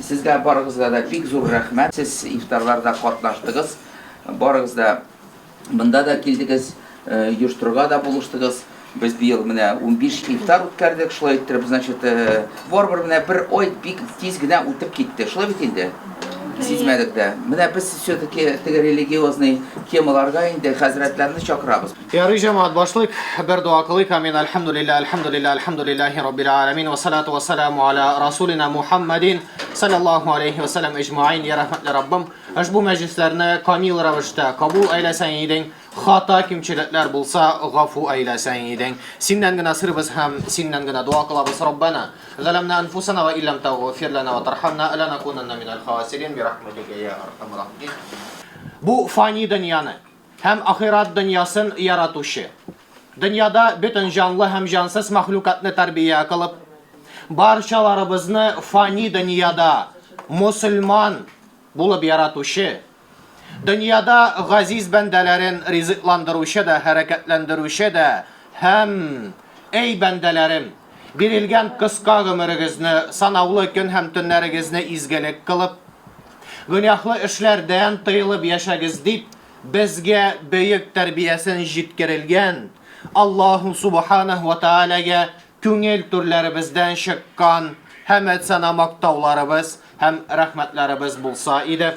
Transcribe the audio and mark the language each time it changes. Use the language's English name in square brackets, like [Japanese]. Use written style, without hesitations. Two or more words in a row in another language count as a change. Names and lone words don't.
[Tatar] Сезгә барыгызга да бик зур рәхмәт. Сез ифтарларда катнаштыгыз. Барыгыз да монда да килдегез, оештыруга да булыштыгыз. Без быел менә 15 ифтар үткәрдек, шулай итеп, значит, барбер менә бер ай бик тиз генә үтеп китте. Шулай бит инде. Сизмәдек дә. Менә без все-таки теге религиозный темаларга инде хәзрәтләрне чакырабыз. Ярый җәмәгать, башлык бер дуа кылыйк. Амин. [Arabic] الحمد لله رب العالمين والصلاة والسلام على رسولنا محمد صلى الله عليه وسلم أجمعين. [Tatar] Я рәхмәтле Раббым, ошбу мәҗлесләрне камил рәвештә кабул әйләсәң идең. Хата кимчелекләр булса, гафу әйләсәң идең. Синнән генә сырбыз һәм синнән генә дуа кылабыз. [Arabic] ربنا ظلمنا أنفسنا وإن لم تغفر لنا وترحمنا لنكونن من الخاسرين برحمتك يا أرحم الراحمين. [Tatar] Бу фани дөньяны һәм ахират дөньясын яратучы. Дөньяда бөтен җанлы һәм җансыз мәхлукатны тәрбия кылып, барчаларыбызны фани дөньяда мусульман булып яратучы, дөньяда газиз бәндәләрен ризыкландыручы да, хәрәкәтләндерүче дә һәм эй бәндәләрем, бирелгән кыска гомерегезне, санаулы көн һәм төннәрегезне изгелек кылып, гөнаһлы эшләрдән тыелып яшәгез дип, безгә бөек тәрбиясен җиткерелгән [Arabic] الله سبحانه وتعالى [Tatar] күңел түрләребездән чыккан хәмд сана мактауларыбыз һәм рәхмәтләребез булса иде.